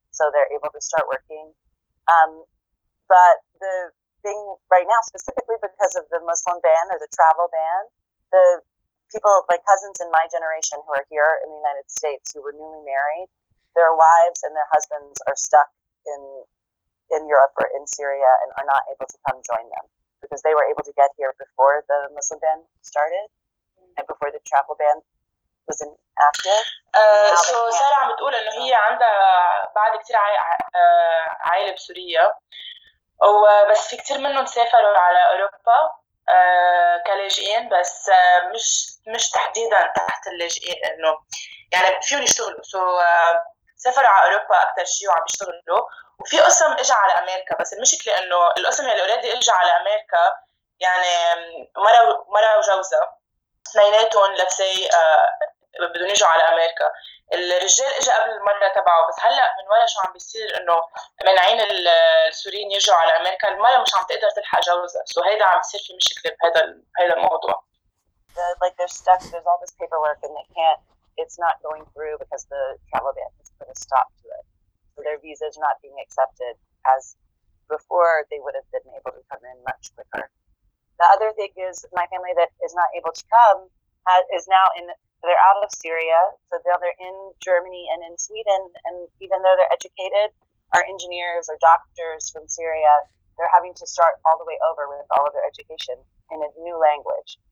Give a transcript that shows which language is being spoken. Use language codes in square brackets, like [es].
[en] So they're able to start working. But the thing right now, specifically because of the Muslim ban or the travel ban, the people, my cousins in my generation who are here in the United States who were newly married, their wives and their husbands are stuck in Europe or in Syria and are not able to come join them because they were able to get here before the Muslim ban started and before the travel ban was in active. [ar] So Sarah عم بتقول انه هي عندها بعد كتير عائلة بسورية. بس في كتير منهم سافروا على أوروبا كلاجئين بس مش تحديداً تحت اللاجئين إنه يعني فيهم يشتغلوا سو سافروا على أوروبا أكتر شيء وعم يشتغلوا وفي قسم إجا على أمريكا بس المشكلة إنه القسم اللي أولادي إجا على أمريكا يعني مرة وجوزة اثنيناتهم لتسي بدون يجوا على أمريكا الرجال اجى قبل المره تبعه بس هلا من ورا شو عم بيصير انه منعين السوريين يجوا على امريكا المره مش عم تقدر تلحق جوزها سو هيدا عم بيصير في مشكله بهذا الموضوع [en] like they're stuck there's all this paperwork and they can't it's not going through because the travel ban has put a stop to it so their visas not being accepted as before they would have been able to come in much quicker the other thing is my family that is not able to come is now in They're out of Syria, so they're in Germany and in Sweden, and even though they're educated, our engineers or doctors from Syria, they're having to start all the way over with all of their education in a new language.